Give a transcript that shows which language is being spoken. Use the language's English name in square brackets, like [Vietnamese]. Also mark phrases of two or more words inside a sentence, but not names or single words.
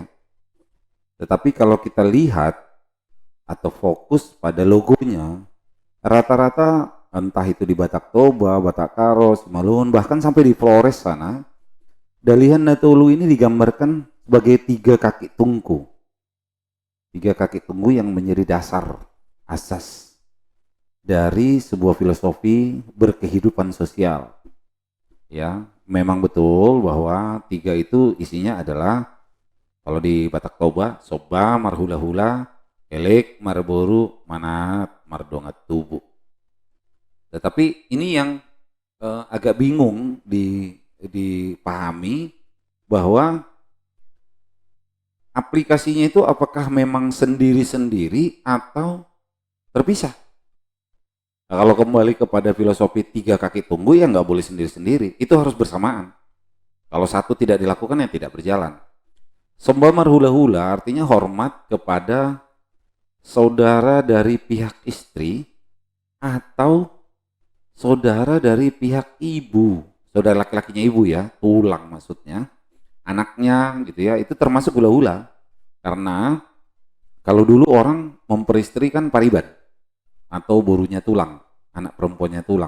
[Indonesian] Tetapi kalau kita lihat atau fokus pada logonya, rata-rata entah itu di Batak Toba, Batak Karo, Simalungun, bahkan sampai di Flores sana, Dalihan Natulu ini digambarkan sebagai tiga kaki tungku. Tiga kaki tungku yang menjadi dasar, asas dari sebuah filosofi berkehidupan sosial. Ya, memang betul bahwa tiga itu isinya adalah kalau di Batak Toba, [Batak Toba] soba, marhula-hula, elek, marboru, manat, mardongat tubuh. [Indonesian] Tetapi ini yang agak bingung dipahami bahwa aplikasinya itu apakah memang sendiri-sendiri atau terpisah. Nah, kalau kembali kepada filosofi tiga kaki tunggu ya nggak boleh sendiri-sendiri, itu harus bersamaan. Kalau satu tidak dilakukan ya tidak berjalan. [Batak Toba] Sembah marhula-hula [Indonesian] artinya hormat kepada saudara dari pihak istri atau saudara dari pihak ibu, saudara laki-lakinya ibu ya, tulang maksudnya, anaknya gitu ya, itu termasuk hula-hula. Karena kalau dulu orang memperistri kan pariban atau borunya tulang, anak perempuannya tulang.